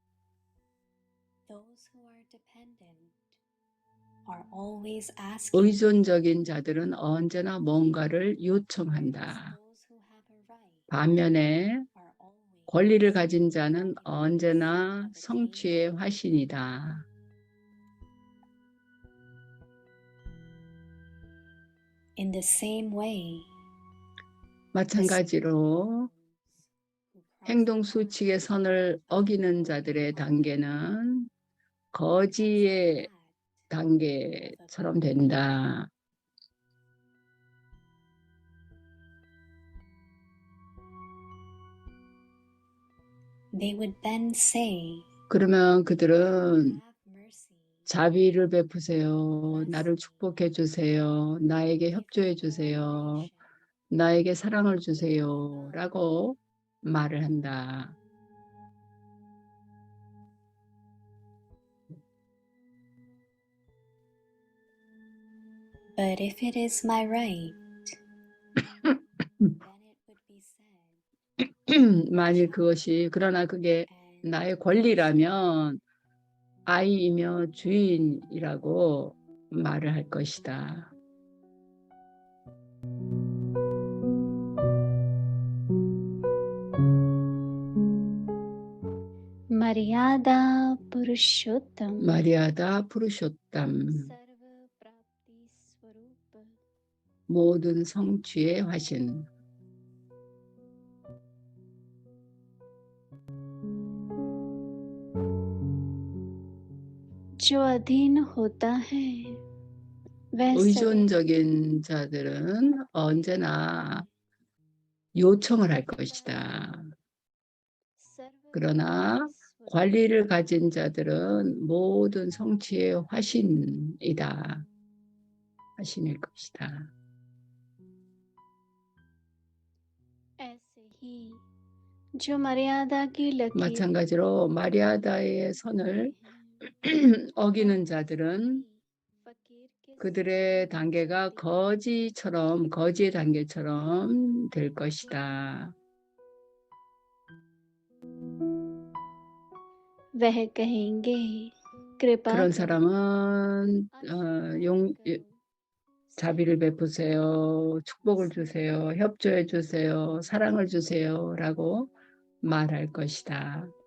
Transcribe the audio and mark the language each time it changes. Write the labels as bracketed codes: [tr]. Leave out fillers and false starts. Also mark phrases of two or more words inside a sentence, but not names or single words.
[ko] 의존적인 자들은 언제나 뭔가를 요청한다. 반면에 권리를 가진 자는 언제나 성취의 화신이다. [en] In the same way, [ko] 마찬가지로 행동 수칙의 선을 어기는 자들의 단계는 거지의 단계처럼 된다. [en] they would then say, [ko] 그러면 그들은 [en] have mercy, [ko] 자비를 베푸세요. 나를 축복해 주세요. 나에게 협조해 주세요. 나에게 사랑을 주세요. 라고 말을 한다. [en] but if it is my right, then it would be said, [ko] 만일 그러나 그게 [en] and [ko] 나의 권리라면 아이이며 주인이라고 말을 할 것이다. [hi] मर्यादा पुरुषोत्तम [ko] 마리아다 푸르쇼탐. [hi] सर्व प्राप्ति स्वरूप [ko] 모든 성취의 화신. [hi] जो अधीन होता है वह सदैव [ko] 의존적인 자들은 언제나 요청을 할 것이다. [hi] सर्व [ko] 그러나 [hi] प्राप्ति स्वरूप [ko] 관리를 가진 자들은 모든 성취의 화신이다. 화신일 것이다. [hi] ऐसे ही जो मर्यादा की लकीर [ko] 마찬가지로 마리아다의 선을 어기는 자들은 [hi] फकीर के [ko] 그들의 단계가 거지의 단계처럼 될 것이다. [hi] वह कहेंगे कृपा [ko] 그런 [hi] करो, [ko] 사람은 [hi] आशीर्वाद करो, [ko] 자비를 베푸세요, 축복을 주세요, 협조해 주세요, 사랑을 주세요 라고 말할 것이다.